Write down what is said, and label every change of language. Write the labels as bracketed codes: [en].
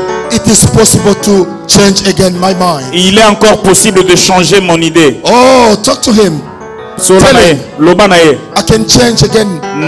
[en] It is possible to change again my mind. [fr] Il est encore possible de changer mon idée. [en] Oh, talk to him. Tell him, I can change again.